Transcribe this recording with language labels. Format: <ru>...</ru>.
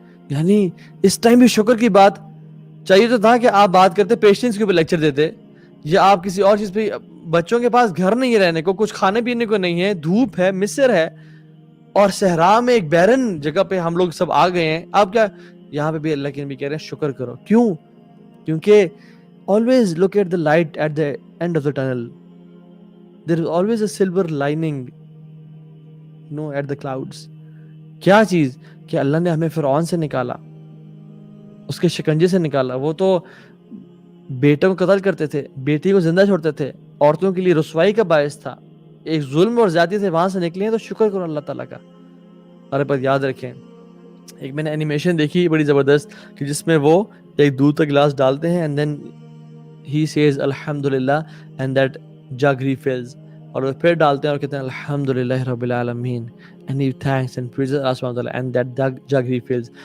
<ur>یعنی اس ٹائم بھی شکر کی بات چاہیے تو تھا کہ آپ بات کرتے پیشنس کے اوپر لیکچر دیتے, یا آپ کسی اور چیز پہ. بچوں کے پاس گھر نہیں ہے رہنے کو, کچھ کھانے پینے کو نہیں ہے, دھوپ ہے, مصر ہے, اور صحرا میں ایک بیرن جگہ پہ ہم لوگ سب آ گئے ہیں. آپ کیا یہاں پہ بھی اللہ کے نبی کہہ رہے ہیں شکر کرو. کیوں؟ کیونکہ</ur> <en>always look at the light at the end of the tunnel. There is always a silver lining, at the clouds.</en> <ur>کیا چیز کہ اللہ نے ہمیں فرعون سے نکالا, اس کے شکنجے سے نکالا. وہ تو بیٹوں کو قتل کرتے تھے, بیٹی کو زندہ چھوڑتے تھے, عورتوں کے لیے رسوائی کا باعث تھا, ایک ظلم اور زیادتی سے وہاں سے نکلے ہیں. تو شکر کرو اللہ تعالیٰ کا. اور پر یاد رکھیں, ایک میں نے اینیمیشن دیکھی بڑی زبردست, کہ جس میں وہ ایک دودھ کا گلاس ڈالتے ہیں</ur> <en>and then he says</en> <ur>الحمدللہ</ur> <en>and that jug refills,</en> <ur>اور وہ پھر ڈالتے ہیں اور کہتے ہیں الحمدللہ رب العالمین</ur> <en>and he thanks and praises Allah subhanahu wa ta'ala and that jug refills.</en>